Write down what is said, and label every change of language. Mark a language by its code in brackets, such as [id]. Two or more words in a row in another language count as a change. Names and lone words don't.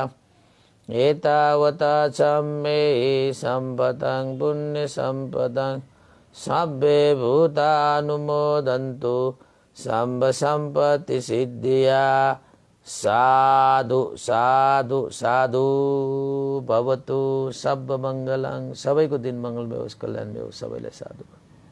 [pi] एतावता सम्मेहि सम्पदं पुण्य सम्पदं सब्बे भूतानुमोदन्तु सम्भ सम्पत्ति सिद्धिया। साधु साधु साधु भवतु सब मङ्गलं। [ne] सबैको दिन मङ्गलमय होस्, कल्याणमय होस्, सबैलाई साधु।